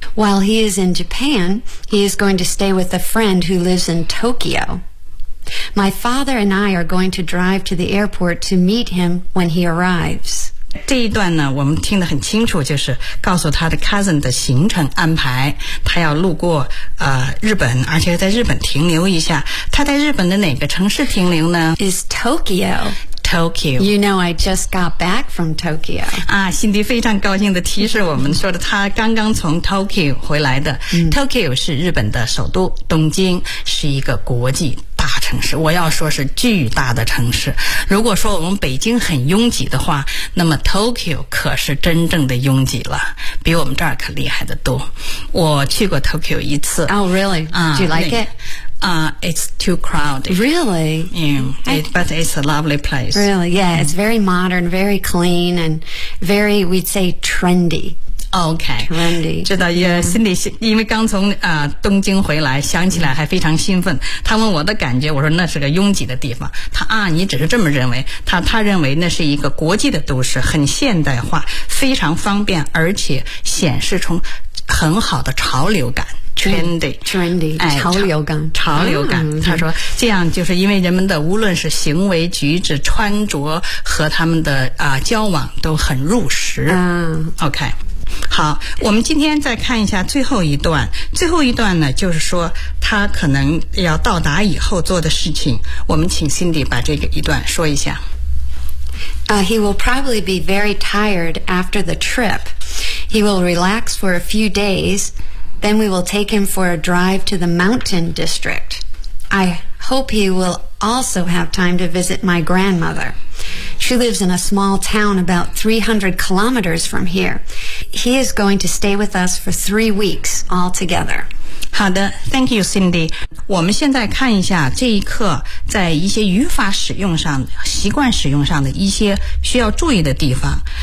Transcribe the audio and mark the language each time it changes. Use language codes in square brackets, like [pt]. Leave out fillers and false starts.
[en] While he is in Japan, he is going to stay with a friend who lives in Tokyo. My father and I are going to drive to the airport to meet him when he arrives. [zh] 这一段呢，我们听得很清楚，就是告诉他的 cousin 的行程安排，他要路过日本，而且在日本停留一下。他在日本的哪个城市停留呢？ [en] Is Tokyo. Tokyo. You know, I just got back from Tokyo. [zh] 啊，辛迪非常高兴地提示我们说的，他刚刚从 Tokyo 回来的。 Tokyo 是日本的首都，东京是一个国际大城市，我要说是巨大的城市。如果说我们北京很拥挤的话，那么 Tokyo 可是真正的拥挤了，比我们这儿可厉害得多。我去过 Tokyo 一次。 [en] Oh, really? Do you like it? It's too crowded. Really? Yeah, but it's a lovely place. Really, yeah, it's very modern, very clean, and very, we'd say, trendy. Okay. Trendy. [zh] 知道，心里因为刚从东京回来，想起来还非常兴奋。他问我的感觉，我说那是个拥挤的地方。他啊，你只是这么认为。他认为那是一个国际的都市，很现代化，非常方便，而且显示出很好的潮流感。 [en] Trendy, [zh] 潮流感，潮流感。他说，这样就是因为人们的无论是行为举止、穿着和他们的交往都很入时。 OK, 好，我们今天再看一下最后一段。最后一段呢，就是说他可能要到达以后做的事情。我们请 Cindy 把这个一段说一下。 [en] He will probably be very tired after the trip. He will relax for a few days. Then we will take him for a drive to the mountain district. I hope he will also have time to visit my grandmother. She lives in a small town about 300 kilometers from here. He is going to stay with us for 3 weeks altogether. [zh] 好的 [en] ,thank you, Cindy. [zh] 我们现在看一下这一课在一些语法使用上、习惯使用上的一些需要注意的地方。